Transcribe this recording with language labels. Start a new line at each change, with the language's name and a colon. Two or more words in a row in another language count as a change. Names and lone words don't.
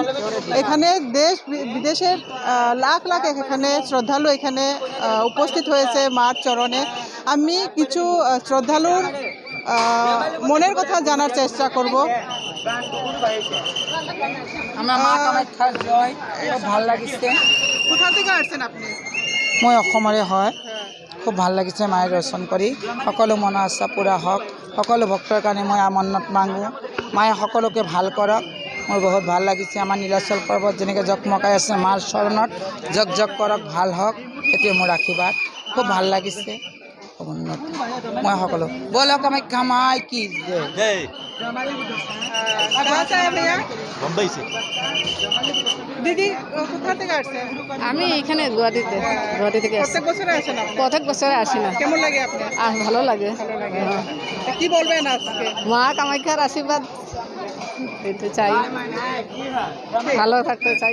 Bangla: এখানে দেশ বিদেশের লাখ লাখ এখানে শ্রদ্ধালু এখানে উপস্থিত হয়েছে মার চরণে। আমি কিছু শ্রদ্ধালুর মনের কথা জানার চেষ্টা করব। আমার মা কামাখ্যার জয়, খুব ভাল লাগিছে। কোথা থেকে আসছেন আপনি?
Assamese: মই অসমৰে হয়। খুব ভাল লাগিছে মায়ের দর্শন কৰি। সকলো মনৰ আশা পূৰা হওক। সকলো ভক্তৰ কাৰণে মই মন্নত মাগোঁ, মায়ে সকলোকে ভাল কৰক। মোৰ বহুত ভাল লাগিছে। আমাৰ নীলাচল পৰ্বত যেনেকৈ জকমকাই আছে মাৰ চৰণত জক জক কৰক, ভাল হওক, সেইটোৱে মোৰ আশীৰ্বাদ। খুব ভাল লাগিছে। উন্নত মই সকলো বলো কামাখ্যা
Hindi: माई की जय। कहाँ से आए भैया? मुंबई से।
Bangla: দিদি কোথা থেকে আসছেন? আমি এখানে গুয়াহাটি থেকে আসছি। প্রত্যেক বছর আসেন আপনি? প্রত্যেক বছরে আসি না। কেমন লাগে আপনি? ভালো লাগে। ভালো লাগে। কি বলবেন আজকে? মা কামাখ্যার আশীর্বাদ পেতে চাই, ভালো থাকতে চাই।